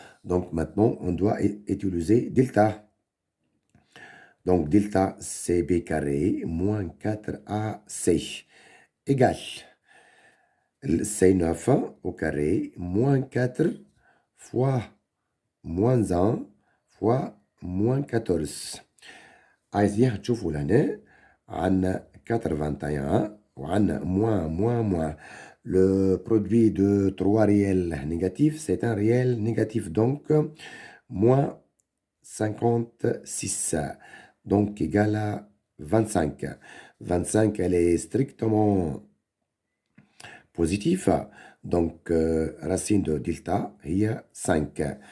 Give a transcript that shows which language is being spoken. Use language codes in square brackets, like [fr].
[fr] Donc maintenant on doit utiliser delta. Donc delta c'est B carré moins 4AC égale C9 au carré moins 4 fois moins 1 fois moins 14. [ar] عايزين تشوفوا لهنا عندنا 81 وعندنا moins. [fr] Le produit de 3 réels négatifs, c'est un réel négatif, donc moins 56, donc égal à 25. 25, elle est strictement positive, donc racine de delta, il y a 5.